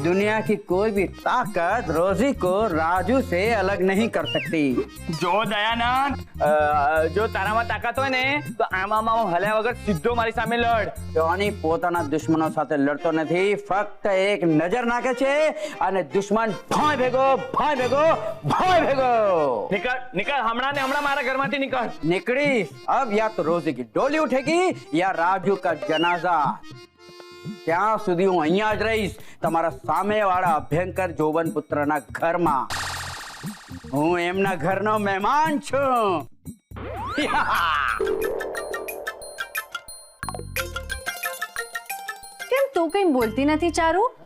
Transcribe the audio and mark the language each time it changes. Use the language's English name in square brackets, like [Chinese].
[Hindi] दुनिया की कोई भी ताकत रोजी को राजू से अलग नहीं कर सकती. [Gujarati] જો દયાનંદ, જો તારામાં તાકાત હોય ને તો આમાં હલ્યા વગર સીધો મારી સામે લડ. જોની પોતાના દુશ્મનો સાથે લડતો નથી, ફક્ત એક નજર નાખે છે અને દુશ્મન ભાઈ ભેગો. [Hindi] निकल [Gujarati] हमણાં ને હમણાં મારા ઘરમાંથી निकल. [Hindi] निकली अब या तो रोजी की डोली उठेगी या राजू का जनाजा. [Gujarati] ત્યાં સુધી હું અહીંયા જ રહીશ, તમારા સામેવાળા અભયંકર જોબન પુત્રના ઘરમાં. હું એમના ઘરનો મહેમાન છું. કેમ તું કઈ બોલતી નથી ચારુ?